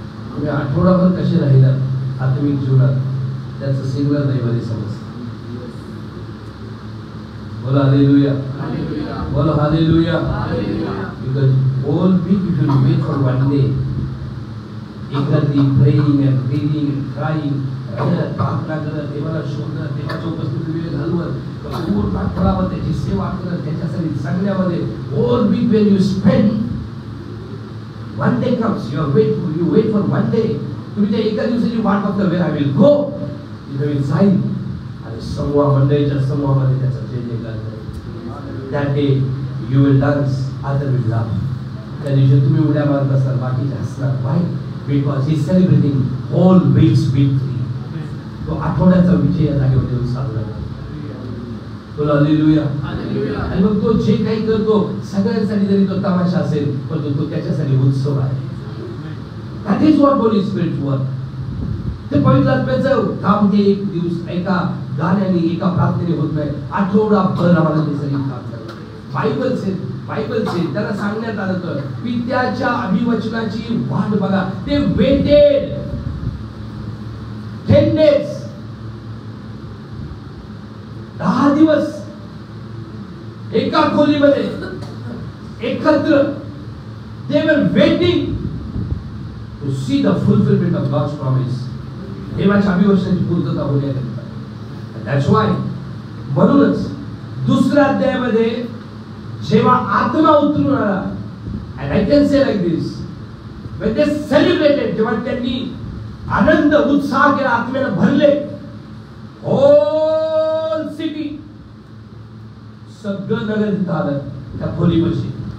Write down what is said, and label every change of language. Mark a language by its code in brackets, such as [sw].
[mr] तुम्ही आठवडाभर कसे राहिलात आत्मिक जीवनात त्याचं सिग्नल रविवारी समजतं. बोला हालेलुया, बोला hallelujah. [en] Because all week you should wait for one day, eagerly praying and reading and crying, [mr] प्रार्थना करत, देवाला शोधत, देवाच्या उपस्थितीत वेळ घालवत, पूर्ण आठवडाभर त्याची सेवा करत, त्याच्यासाठी सगळ्यामध्ये [en] all week when you spend, one day comes, you wait for one day. [mr] तुम्ही त्या एका दिवसाची वाट बघता, [en] where I will go, [mr] तिथे मी जाईल आणि समूह मंडळीच्या समूहामध्ये त्याचा जय जयकार करेल. [en] That day you will dance, other will laugh. [mr] त्या दिवशी तुम्ही उड्या मारत असाल, बाकीचे हसणार. [en] Why? Because he is celebrating whole week's victory. [mr] तो आठवड्याचा विजय या जागेवर साजरा करतो. बोला हालेलुया. आणि मग तो जे काही करतो सगळ्यांसाठी, जरी तो तमाशा असेल पण तो त्याच्यासाठी उत्सव आहे. [en] That is what Holy Spirit work. [mr] ते पवित्र आत्म्याचं काम ते एक दिवस एका गाण्याने एका प्रार्थनेने होत नाही. आठवडाभर आम्हाला ते सगळी काम करायचं. बायबल से त्याला सांगण्यात आलं तर पित्याच्या अभिवचनाची वाट बघा. [en] ते waited 10 days [mr] 10 दिवस एका खोलीमध्ये एकत्र. [en] they were waiting to see the fulfillment of God's promise. [mr] देवाच्या अभिवचनाची पूर्तता होण्याकरिता. [en] that's why [mr] म्हणूनच दुसऱ्या अध्यायामध्ये जेव्हा आत्मा उतरून आला, [en] and I can say like this, when they celebrated, [mr] जेव्हा त्यांनी आनंद उत्साह केला, आत्म्याने भरले, [en] whole city [mr] सगळं नगर तिथं आलं त्या खोलीपाशी.